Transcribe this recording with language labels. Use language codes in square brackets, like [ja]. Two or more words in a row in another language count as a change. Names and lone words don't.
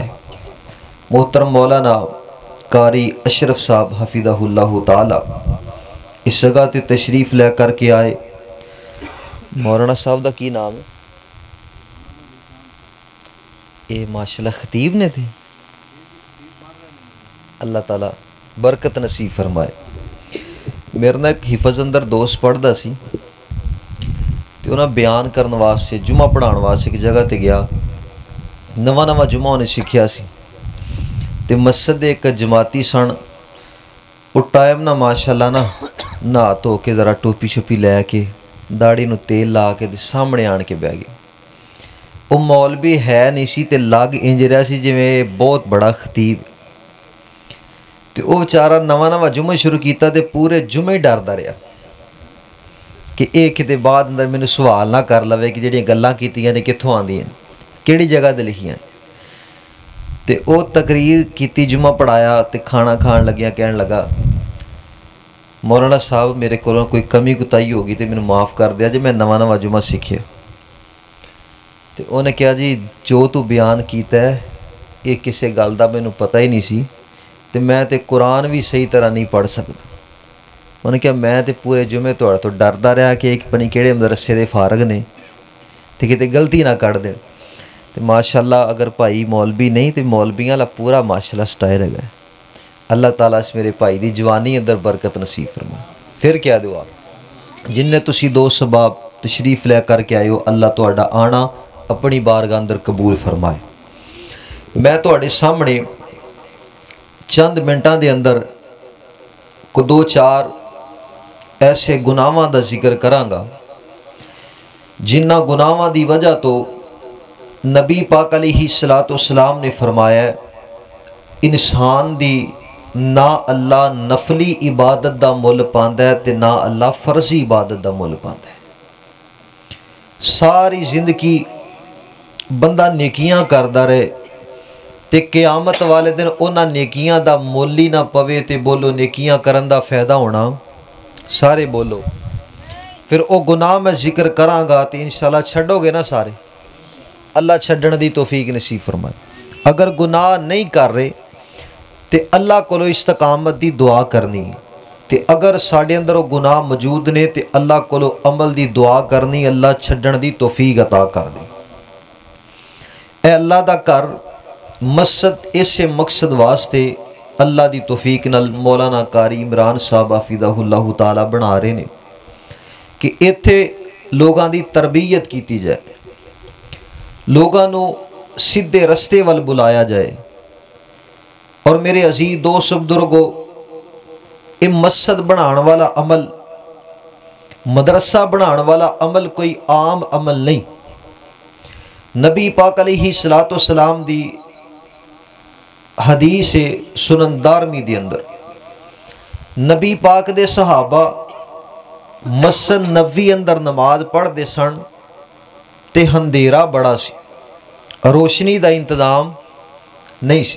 [pa] محترم مولانا قاری اشرف صاحب [ar] حفظہ اللہ تعالی [pa] اس جگہ تے تشریف لے کر کے آئے۔ مولانا صاحب دا کی نام ہے؟ اے ماشاءاللہ خطیب نے تھے۔ اللہ تعالیٰ برکت نصیب فرمائے۔ میرے نا ایک حفظ اندر دوست پڑھدا سی تے انہاں بیان کرن واسطے جمعہ پڑھان واسطے ایک جگہ تے گیا، نواں جمعہ انہیں سیکھیا سی تے مسجد ایک جماعتی سن۔ وہ ٹائم نا ماشاءاللہ نا نہا دھو کے ذرا ٹوپی چھپی لے کے داڑھی نو تیل لا کے سامنے آن کے بہ گئے۔ وہ مولوی ہے نہیں سی تے لگ انج رہا سی جویں بہت بڑا خطیب تے وہ بیچارہ نواں جمعہ شروع کیتا تے پورے جمعے ڈردا رہا کہ ایک کتے بعد اندر مینوں سوال نہ کر لوے کہ جڑیاں گلاں کیتیاں نے کتھوں آندیاں کیڑی جگہ تے لکھیاں۔ تے او تقریر کیتی، جمعہ پڑھایا تے کھانا کھان لگیا کہن لگا مولانا صاحب میرے کولوں کوئی کمی کوتاہی ہوگی تے مینوں معاف کر دیا جے، میں نواں جمعہ سیکھیا۔ تے انہیں کہا جی جو تو بیان کیتا ہے یہ کسے گل دا مینوں پتہ ہی نہیں سی تے میں تے قرآن بھی صحیح طرح نہیں پڑھ سکتا۔ انہیں کہا میں تے پورے جمعے تہاڈے تو ڈردا رہا کہ ایک پتہ نہیں کہڑے مدرسے دے فارغ نے تے کتے غلطی نہ کر دین۔ تے ماشاءاللہ اگر بھائی مولوی نہیں تے مولویاں والا پورا ماشاءاللہ سٹائل ہے۔ اللہ تعالیٰ اس میرے بھائی دی جوانی اندر برکت نصیب فرمائے۔ پھر کیا دعا جن نے تسی دو سباب تشریف لے کر کے آئے ہو، اللہ تہاڈا آنا اپنی بارگاہ اندر قبول فرمائے۔ میں تہاڈے سامنے چند منٹاں دے اندر کو 2-4 ایسے گناہاں دا ذکر کراں گا جنہاں گناہاں دی وجہ تو نبی پاک [ar] علیہ الصلوۃ والسلام [pa] نے فرمایا ہے انسان دی نہ اللہ نفلی عبادت دا مل پاندا ہے تے نہ اللہ فرضی عبادت دا مل پاندا ہے۔ ساری زندگی بندہ نیکیاں کردا رہے تے قیامت والے دن انہاں نیکیاں دا مول ہی نہ پوے تے بولو نیکیاں کرن دا فائدہ ہونا؟ سارے بولو۔ پھر او گناہ میں ذکر کراں گا تے انشاءاللہ چھڈو گے نا سارے؟ اللہ چھڈن دی توفیق نصیب فرمائے۔ اگر گناہ نہیں کر رہے تے اللہ کولو استقامت دی دعا کرنی تے اگر ساڈے اندر وہ گناہ موجود نے تے اللہ کولو عمل دی دعا کرنی، اللہ چھڈن دی توفیق عطا کر دے۔ اے اللہ دا گھر مسجد اسے مقصد واسطے اللہ دی توفیق نال مولانا قاری عمران صاحب [ar] حفظہ اللہ تعالی [pa] بنا رہے نے کہ ایتھے لوگاں دی تربیت کیتی جائے، لوگاں نو سیدھے رستے وال بلایا جائے۔ اور میرے عزیز دوست بزرگو، یہ مسجد بنان والا عمل، مدرسہ بنان والا عمل کوئی عام عمل نہیں۔ نبی پاک [ar] علیہ الصلوۃ والسلام [pa] دی حدیث سنن دارمی دے اندر نبی پاک دے صحابہ مسجد نبوی اندر نماز پڑھ دے سن تے اندھیرا بڑا سی، روشنی دا انتظام نہیں سی۔